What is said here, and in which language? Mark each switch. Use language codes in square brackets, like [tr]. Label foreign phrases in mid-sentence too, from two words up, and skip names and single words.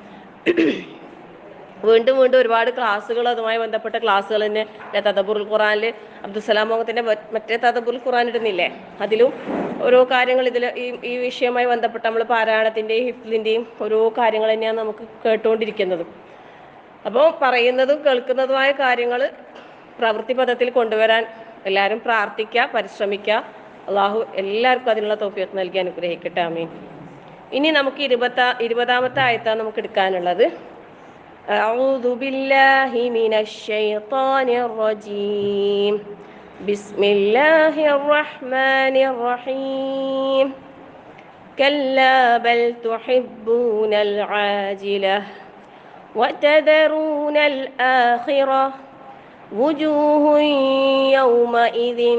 [ml] വീണ്ടും വീണ്ടും ഒരുപാട് ക്ലാസ്സുകൾ അതുമായി ബന്ധപ്പെട്ട ക്ലാസ്സുകൾ തന്നെ തദബ്ബുറുൽ ഖുർആനിൽ അബ്ദുസ്സലാം മോഹത്തിൻ്റെ മറ്റേ തദബ്ബുറുൽ ഖുർആൻ ഇടുന്നില്ലേ, അതിലും ഓരോ കാര്യങ്ങൾ ഇതിൽ ഈ വിഷയവുമായി ബന്ധപ്പെട്ട് നമ്മൾ പാരായണത്തിൻ്റെയും ഹിഫ്ലിൻ്റെയും ഓരോ കാര്യങ്ങൾ തന്നെയാണ് നമുക്ക് കേട്ടുകൊണ്ടിരിക്കുന്നത്. അപ്പോൾ പറയുന്നതും കേൾക്കുന്നതുമായ കാര്യങ്ങൾ പ്രവൃത്തി പദത്തിൽ കൊണ്ടുവരാൻ എല്ലാവരും പ്രാർത്ഥിക്കുക, പരിശ്രമിക്കുക. അള്ളാഹു എല്ലാവർക്കും അതിനുള്ള തൗഫീഖ് നൽകി അനുഗ്രഹിക്കട്ടെ. ആമീൻ. ഇനി നമുക്ക് 20-ാമത്തെ ആയത്താണ് നമുക്ക് എടുക്കാനുള്ളത്. [ar] أعوذ بالله من الشيطان الرجيم. بسم الله الرحمن الرحيم. كلا بل تحبون العاجلة وتذرون الآخرة وجوه يومئذ